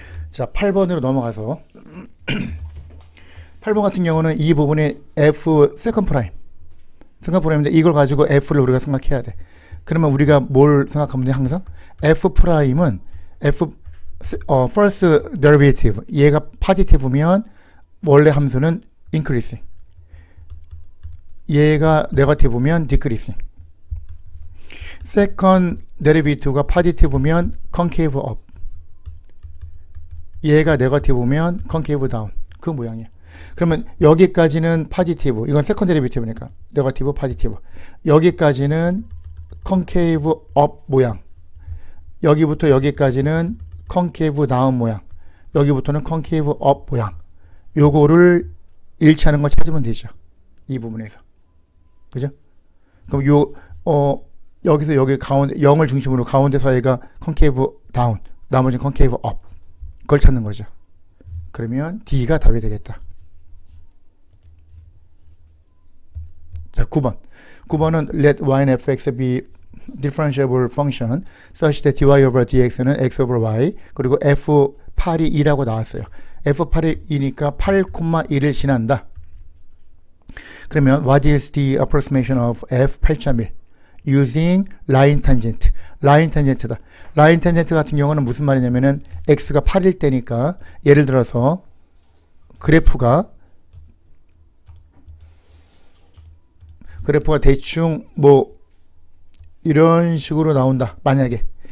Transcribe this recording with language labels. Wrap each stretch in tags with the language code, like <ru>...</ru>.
<ko>자, 8번으로 넘어가서 8번 같은 경우는 이 부분에 F 세컨 프라임인데 이걸 가지고 F를 우리가 생각해야 돼. 그러면 우리가 뭘 생각하면 돼? 항상 F 프라임은 F first derivative 얘가 positive면 원래 함수는 increasing, 얘가 negative면 decreasing. second derivative가 positive면 concave up, 얘가 negative면 concave down. 그 모양이야. 그러면 여기까지는 positive, 이건 second derivative니까 negative, positive. 여기까지는 concave up 모양, 여기부터 여기까지는 concave down 모양, 여기부터는 concave up 모양. 요거를 일치하는 걸 찾으면 되죠. 이 부분에서. 그죠? 그럼 여기서 여기 가운데 0을 중심으로 가운데 사이가 concave down, 나머지는 concave up. 그걸 찾는 거죠. 그러면 D가 답이 되겠다. 자, 9번. 9번은</ko> <en>let y and fx be differentiable function such that dy over dx는 x over y,</en> <ko>그리고 f8이 2라고 나왔어요. f8이 2니까 8,1을 지난다.</ko> <en>그러면 what is the approximation of f8.1 using line tangent?</en> <ko>라인 탄젠트다. 라인 탄젠트 같은 경우는 무슨 말이냐면은 x가 8일 때니까 예를 들어서 그래프가 대충 뭐 이런 식으로 나온다. 만약에.</ko>